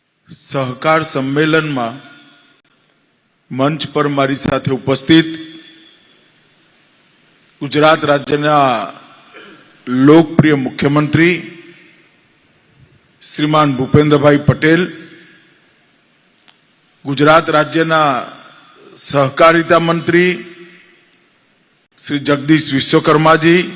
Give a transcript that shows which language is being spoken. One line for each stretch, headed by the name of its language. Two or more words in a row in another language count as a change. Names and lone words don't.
Hindi: सहकार सम्मेलन में मंच पर
Gujarati: मारी साथे
Hindi: उपस्थित गुजरात राज्यना लोकप्रिय मुख्यमंत्री श्रीमान भूपेन्द्रभाई पटेल, गुजरात राज्यना सहकारिता मंत्री श्री जगदीश विश्वकर्माजी,